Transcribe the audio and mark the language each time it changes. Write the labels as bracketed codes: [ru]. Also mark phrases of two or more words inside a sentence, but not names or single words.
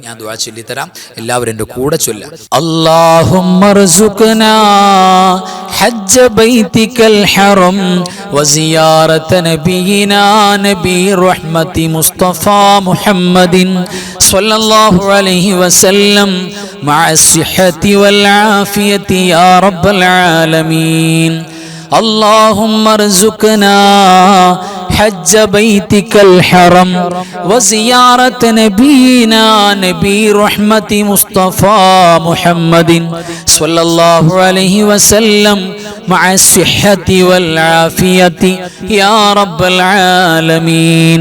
[ml] ഞാൻ ദുആ ചൊല്ലിത്തരാം, എല്ലാവരും എൻ്റെ കൂടെ ചൊല്ലാം. [ar] اللهم ارزقنا حج بيتك الحرام وزيارة نبينا نبي الرحمة مصطفى محمد صلى الله عليه وسلم مع الصحة والعافية يا رب العالمين. اللهم ارزقنا حج بيتك الحرم وزيارة نبينا نبي رحمة مصطفى محمد صلى الله عليه وسلم مع الصحة والعافية يا رب العالمين.